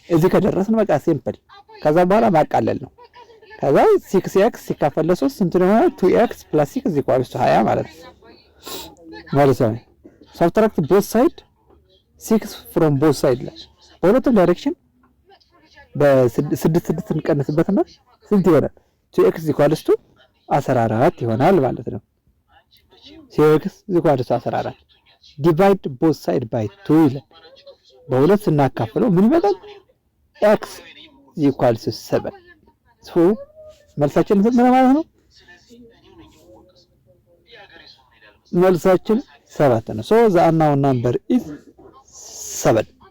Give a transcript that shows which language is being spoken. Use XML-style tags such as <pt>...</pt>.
<am>እዚህ ከደረስን በቃ ሲምፕል። ከዛ በኋላ ማቃለል ነው። ከዛ 6x ሲካፈል ለ3 ስንት ነው?</am> <en>2x plus 6 is equal to 20</en> <am>ማለት ነው።</am> <en>subtract both side 6 from both side</en> <am>ላይ በሁለቱም ዳይሬክሽን በ6 እንቀንስበትና ስንት ይሆናል?</am> <en>2x is equal to 14</en> <am>ይሆናል ማለት ነው።</am> <en>6x is equal to 14 divide both side by 2</en> <am>ይላል። በሁለት ስናካፍለው ምን ይመጣል?</am> <en>x equals to 7.</en> <am>so መልሳችን ስንት ነው ማለት ነው? መልሳችን 7 ነው።</am> <en>so the unknown number is 7.</en>